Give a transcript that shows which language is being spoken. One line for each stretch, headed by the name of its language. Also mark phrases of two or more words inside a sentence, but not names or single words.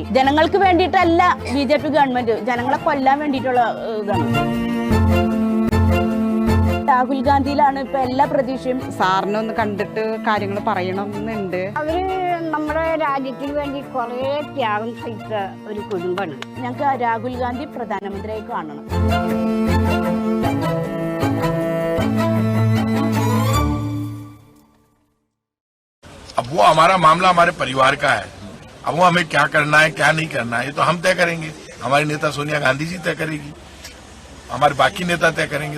Malayalam: ജനങ്ങൾക്ക് വേണ്ടിയിട്ടല്ല BJP ഗവൺമെന്റ്, ജനങ്ങളെ കൊല്ലാൻ വേണ്ടിയിട്ടുള്ള ഇതാണ്. രാഹുൽ ഗാന്ധിയിലാണ് ഇപ്പൊ എല്ലാ പ്രതീക്ഷയും. സാറിനെ ഒന്ന് കണ്ടിട്ട് കാര്യങ്ങൾ പറയണമെന്നുണ്ട്. അവര് നമ്മുടെ രാജ്യത്തിന് വേണ്ടി കുറെ ത്യാഗം സഹിച്ച ഒരു കുടുംബമാണ്. ഞങ്ങൾക്ക് രാഹുൽ ഗാന്ധി പ്രധാനമന്ത്രിയായി കാണണം.
Hindi: अब वो हमारा मामला हमारे परिवार का है। अब वो हमें क्या करना है क्या नहीं करना है ये तो हम तय करेंगे। हमारी नेता सोनिया गांधी जी तय करेगी, हमारे बाकी नेता तय करेंगे।